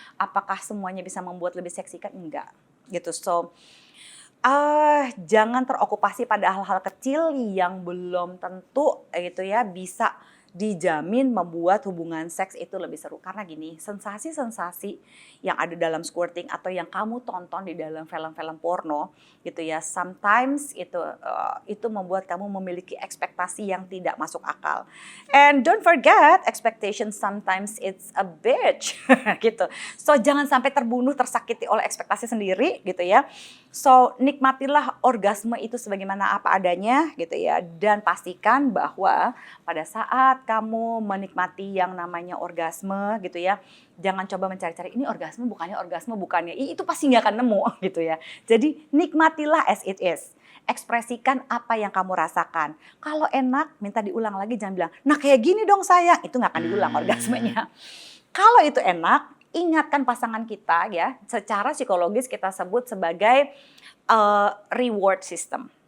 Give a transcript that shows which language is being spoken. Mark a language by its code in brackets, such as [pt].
[id] Apakah semuanya bisa membuat lebih seksi? Kan enggak gitu. So jangan terokupasi pada hal-hal kecil yang belum tentu gitu ya bisa dijamin membuat hubungan seks itu lebih seru. Karena gini, sensasi-sensasi yang ada dalam squirting atau yang kamu tonton di dalam film-film porno gitu ya, sometimes itu membuat kamu memiliki ekspektasi yang tidak masuk akal. [en] And don't forget, expectation sometimes it's a bitch gitu. [id] So jangan sampai terbunuh, tersakiti oleh ekspektasi sendiri gitu ya. So nikmatilah orgasme itu sebagaimana apa adanya gitu ya, dan pastikan bahwa pada saat kamu menikmati yang namanya orgasme gitu ya, jangan coba mencari-cari ini orgasme bukannya, itu pasti nggak akan nemu gitu ya. Jadi nikmatilah [en] as it is. [id] Ekspresikan apa yang kamu rasakan. Kalau enak, minta diulang lagi, jangan bilang, nah kayak gini dong sayang, itu nggak akan diulang orgasmenya. Kalau itu enak, ingatkan pasangan kita ya, secara psikologis kita sebut sebagai reward system.